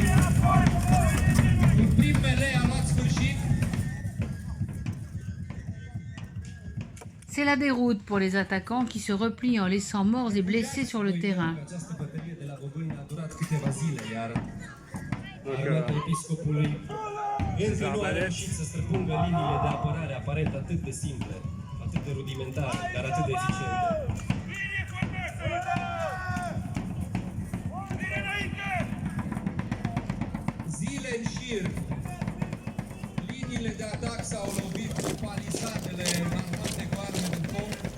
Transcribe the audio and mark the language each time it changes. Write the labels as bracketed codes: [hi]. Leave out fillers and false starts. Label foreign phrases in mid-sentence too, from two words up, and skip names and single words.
[ro] Un prim melee a luat sfârșit. [fr] C'est la déroute pour les attaquants qui se replient en laissant morts et blessés sur le terrain. [ro] Această bătălie de la Bobâni a durat câteva zile, iar armata episcopului încă nu a reușit să străpungă liniile de apărare aparent atât de simple, atât de rudimentare, dar atât de eficiente. Zile în șir, liniile de atac s-au lovit cu palisadele marcate cu arme de foc.